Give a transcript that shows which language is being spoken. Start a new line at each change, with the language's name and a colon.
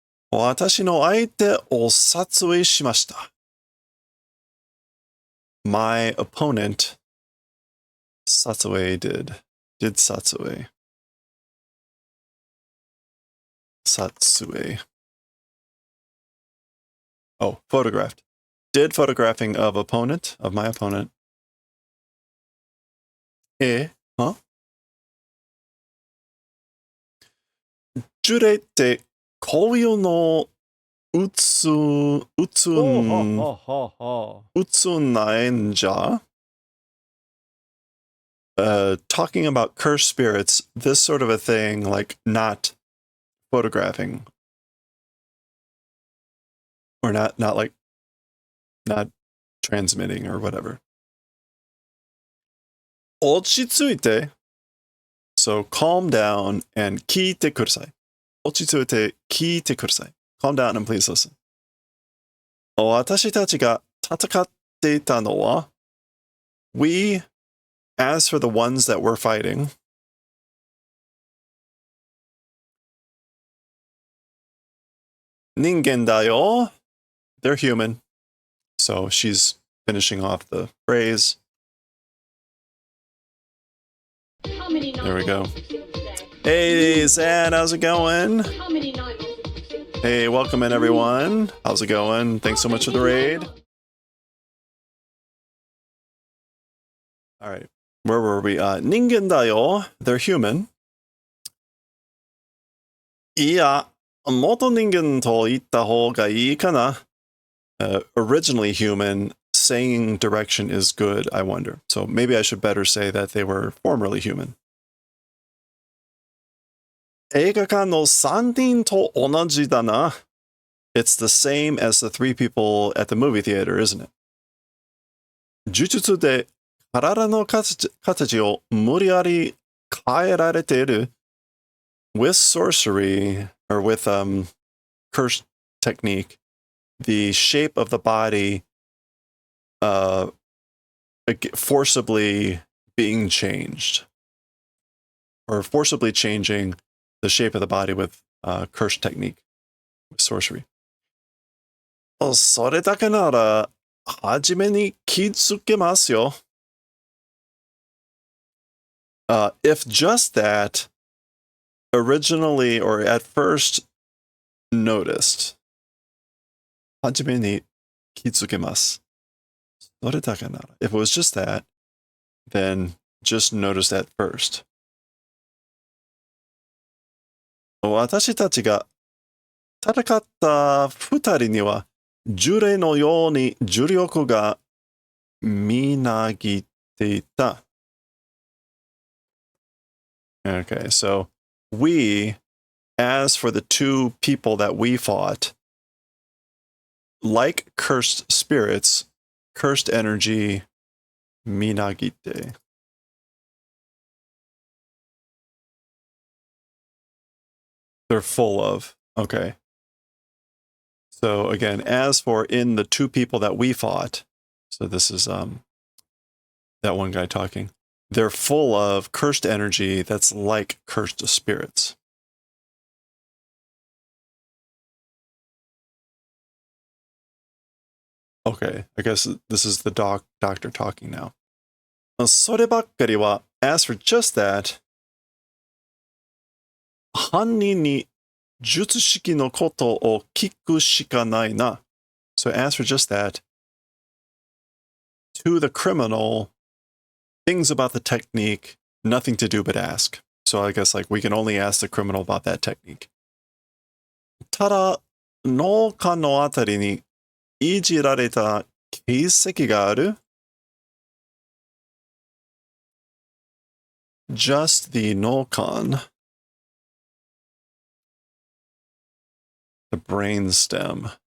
Japanese: 私の相手を撮影しました。
English: My opponent 撮影 did 撮影 satsue. Oh, photographed. Did photographing of opponent, of my opponent. Huh?
Japanese: ジュレってこういうの打つないんじゃ?
English: Talking about cursed spirits, this sort of a thing, like not photographing. Or not transmitting or whatever.
Japanese: 落ち着いて.
English: So calm down and
Japanese: 聞いてください。落ち着いて聞いてください。
English: Calm down and please listen.
Japanese: 私たちが戦っていたのは
English: We, as for the ones that were fighting,
Japanese: 人間だよ.
English: They're human. So she's finishing off the phrase. There we go. Hey, Zan, how's it going? Hey, welcome in, everyone. How's it going? Thanks so much for the raid. All right. Where were we?
Japanese: Ningen da yo.
English: They're human.
Japanese: Iya, moto ningen to itta houga ii kana?
English: Originally human, saying direction is good, I wonder. So maybe I should better say that they were formerly human.
Japanese: 映画館の3人と同じだな.
English: It's the same as the 3 people at the movie theater, isn't it?
Japanese: 呪術で体の形を無理やり変えられている.
English: With sorcery, or with cursed technique, the shape of the body forcibly being changed. Or forcibly changing the shape of the body with cursed technique, with sorcery.
Japanese: それだけなら、初めに気づけますよ.
English: If just that, originally or at first noticed,
Japanese: 初めに気づけます. それだけなら.
English: If it was just that, then just notice that first.
Japanese: 私たちが戦った二人には呪霊のように呪力がみなぎっていた.
English: Okay, so we, as for the 2 people that we fought, like cursed spirits, cursed energy, minagite. They're full of. Okay. So again, as for in the 2 people that we fought, so this is that one guy talking, they're full of cursed energy that's like cursed spirits. Okay, I guess this is the doctor talking now.
Japanese: そればっかりは,
English: as for just that,
Japanese: 犯人に術式のことを聞くしかないな.
English: So as for just that, to the criminal, things about the technique, nothing to do but ask. So I guess like we can only ask the criminal about that technique.
Japanese: ただ脳幹のあたりにいじられた形跡がある ?just the 脳幹
English: the brainstem.